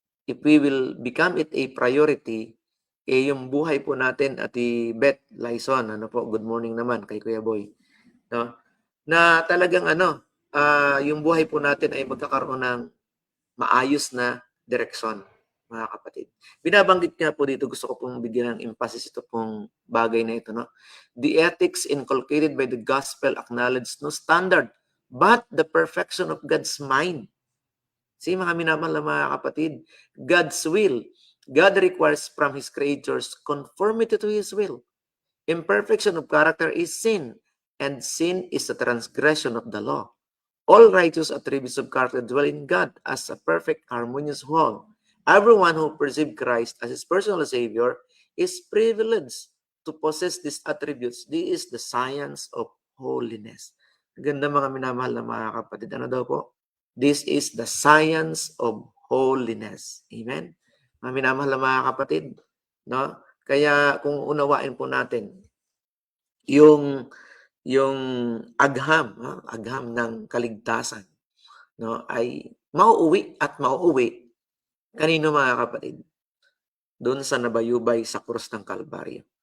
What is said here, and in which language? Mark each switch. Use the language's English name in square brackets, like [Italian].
[English] if we will become it a priority, [Filipino] yung buhay po natin, Ate Beth Lyson, [English] good morning [Filipino] naman kay Kuya Boy, no, na talagang yung buhay po natin ay magkakaroon ng maayos na direksyon, mga kapatid. Binabanggit nga po dito, gusto ko pong bigyan ng emphasis ito pong bagay na ito, no? [English] The ethics inculcated by the gospel acknowledge no standard, but the perfection of God's mind. [Filipino] See, mga minamahal na mga kapatid, [English] God's will. God requires from His creatures conformity to His will. Imperfection of character is sin, and sin is the transgression of the law. All righteous attributes of character dwell in God as a perfect, harmonious whole. Everyone who perceives Christ as his personal Savior is privileged to possess these attributes. This is the science of holiness. [Filipino] Ganda, mga minamahal na mga kapatid. Ano daw po? [English] This is the science of holiness. Amen? [Filipino] Mga minamahal na mga kapatid, no? Kaya kung unawain po natin yung agham ng kaligtasan, no, ay mauuwi at mauuwi kanino, mga kapatid? Doon sa nabayubay sa krus ng Kalbaryo.